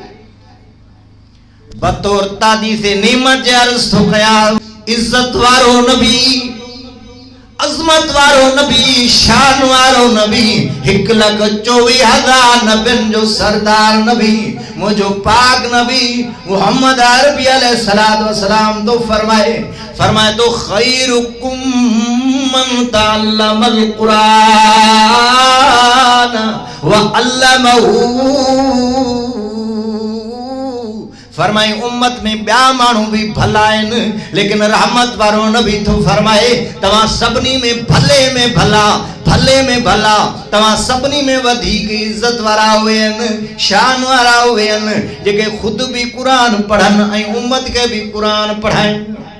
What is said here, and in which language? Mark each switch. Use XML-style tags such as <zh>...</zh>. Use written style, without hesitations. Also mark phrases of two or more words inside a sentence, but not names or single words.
<sd>बतौर तादीसे नेमत जे अर्ज़ थो कयां, इज़त वारो नबी, अज़मत वारो नबी, शान वारो नबी, 1,24,000 नबियुनि जो सरदार नबी मुंहिंजो पाक नबी मुहम्मद अरबी</sd> <ar>عليه الصلاة والسلام</ar> <sd>तो फरमाए तो</sd> <ar>خيركم من تعلم القرآن وعلمه.</ar> <sd>फरमाए उम्मत में ॿिया माण्हू भी भला आहिनि, लेकिन रहमत वारो नबी तो फरमाए तव्हां सभिनी में भले में भला, भले में भला, तव्हां सभिनी में वधीक इज़त वारा उहे आहिनि, शान वारा उहे आहिनि जेके खुद भी कुरान पढ़नि ऐं उम्मत के भी कुरान पढ़ाइनि।</sd>